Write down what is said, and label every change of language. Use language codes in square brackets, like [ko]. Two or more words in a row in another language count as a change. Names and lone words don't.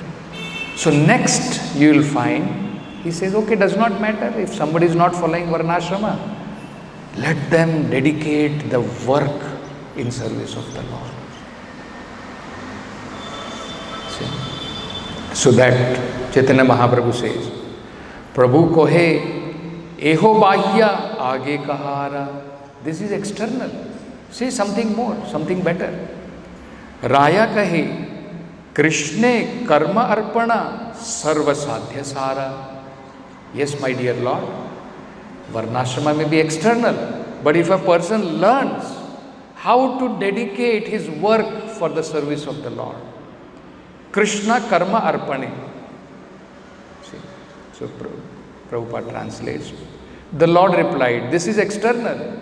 [en] So next you will find, he says, okay, does not matter if somebody is not following Varnashrama. Let them dedicate the work in service of the Lord. See? So that Chaitanya Mahaprabhu says, [bn] প্রভু কহে এহো বাহ্য আগে কহ আর. [en] This is external. Say something more, something better. [bn] রায় কহে কৃষ্ণে কর্ম অর্পণ সর্ব সাধ্য সার. [en] Yes, my dear Lord, Varnashrama may be external, but if a person learns how to dedicate his work for the service of the Lord, [bn] কৃষ্ণ কর্ম অর্পণে. [en] See? So Prabhupada translates. The Lord replied, this is external.